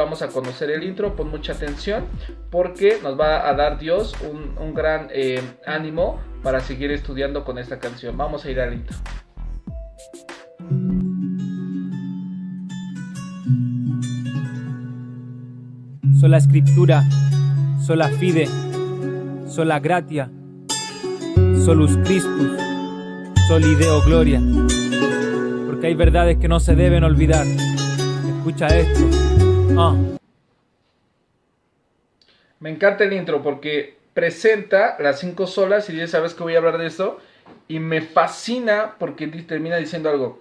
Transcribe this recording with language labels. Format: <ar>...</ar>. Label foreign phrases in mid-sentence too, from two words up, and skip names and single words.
<es>Vamos a conocer el intro, pon mucha atención porque nos va a dar Dios un gran ánimo para seguir estudiando con esta canción. Vamos a ir al intro. Sola Escritura,</es> <la>sola Fide, sola Gratia, solus Christus, soli Deo Gloria.</la> <es>Porque hay verdades que no se deben olvidar. Escucha esto. Me encanta el intro porque presenta las 5 solas, y ya sabes que voy a hablar de esto, y me fascina porque termina diciendo algo.</es>